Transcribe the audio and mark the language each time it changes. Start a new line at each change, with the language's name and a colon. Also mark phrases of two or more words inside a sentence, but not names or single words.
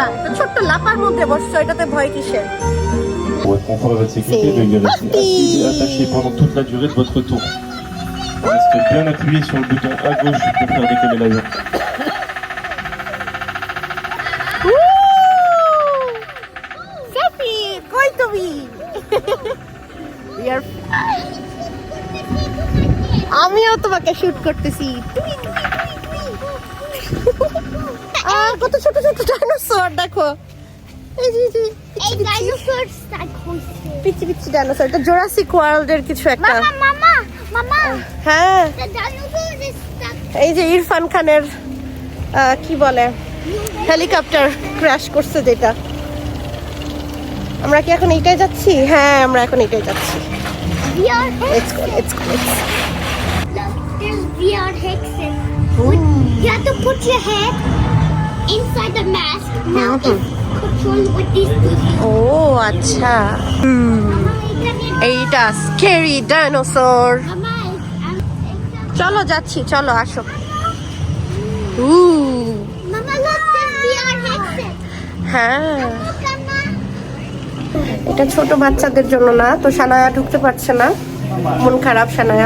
Bangla: ছোট্ট লাপার মধ্যে বসছো, এটাতে ভয় কিসের?
French: Pour être confortable à votre sécurité, veuillez rester assis et attaché pendant toute la durée de votre tour. Restez bien appuyé sur le bouton à gauche pour faire décoller l'avion.
Bangla: Safi, কই তুমি? আমিও তোমাকে শুট করতেছি। কত ছোট ছোট ডাইনোসর দেখো। এই যে এই ডাইনোসরটা কইছে পিচ্চি পিচ্চি ডাইনোসর। এটা জুরাসিক ওয়ার্ল্ডের কিছু একটা। মামা মামা হ্যাঁ,
English: the dinosaur is stuck.
Bangla: এই যে ইরফান খানের কি বলে
English: helicopter crash
Bangla: করছে যেটা। আমরা কি এখন এইটাই যাচ্ছি? হ্যাঁ, আমরা এখন এইটাই যাচ্ছি।
English: VR Let's go, let's go, let's go. Look, there's VR headset. You have to put your head inside the mask. Now it's controlled with these two.
Bangla: ও আচ্ছা, Mama, এইটা
English: scary dinosaur.
Bangla: Mama, চলো যাচ্ছি, চলো আসো।
English: Mama, look, there's VR headset.
Bangla: হ্যাঁ,
English: Look, Mama.
Bangla: এটা ছোট বাচ্চাদের জন্য না, তো সানায়া ঢুকতে পারছে না, মন খারাপ সানায়ার।